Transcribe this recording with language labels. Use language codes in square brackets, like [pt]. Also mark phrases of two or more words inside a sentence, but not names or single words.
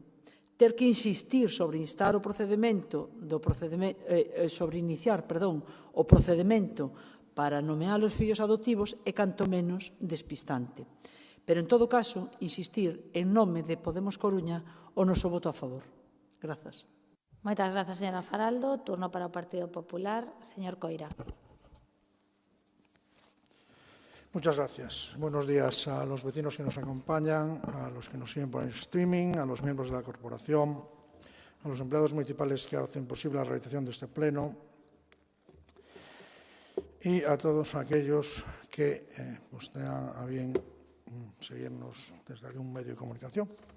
[gl] Ter que insistir sobre instar o procedimento sobre iniciar, o procedimento para nomear os fillos adoptivos é canto menos despistante. Pero, en todo caso, insistir en nome de Podemos Coruña o noso voto a favor. Grazas. Moitas grazas, señora Faraldo. Turno para o Partido Popular. Señor Coira. [es] Muchas gracias. Buenos días a los vecinos que nos acompañan, a los que nos siguen por el streaming, a los miembros de la corporación, a los empleados municipales que hacen posible la realización de este pleno y a todos aquellos que tengan a bien seguirnos desde algún medio de comunicación.